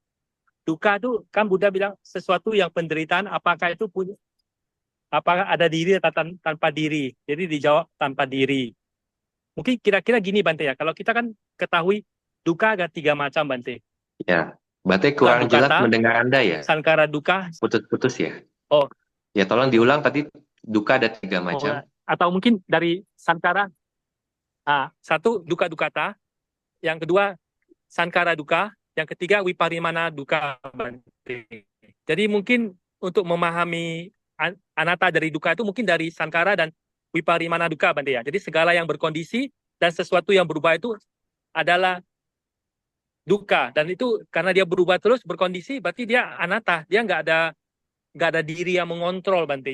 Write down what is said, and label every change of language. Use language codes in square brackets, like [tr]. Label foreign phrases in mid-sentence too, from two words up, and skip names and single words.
[id] Dukkha itu kan Buddha bilang sesuatu yang penderitaan, apakah ada diri atau tanpa diri. Jadi dijawab tanpa diri. Mungkin kira-kira gini Bante ya, kalau kita kan ketahui dukkha ada 3 macam Bante. Ya, berarti Dukkha kurang jelas dukkata, mendengar Anda ya? [pi] sankara dukkha, [id] Putus-putus ya? oh, Ya, tolong diulang tadi dukkha ada 3 macam. atau mungkin dari sankara, satu [pi] dukkha dukkata, [id] yang kedua [pi] sankara dukkha, [id] yang ketiga [pi] wiparimana dukkha [id] Bante. Jadi mungkin untuk memahami anatta dari dukkha itu mungkin dari sankara dan [pi] wiparimana dukkha [id] Bante ya. Jadi segala yang berkondisi dan sesuatu yang berubah itu adalah dukkha, dan itu karena dia berubah terus berkondisi berarti dia anatta, dia nggak ada diri yang mengontrol Bante.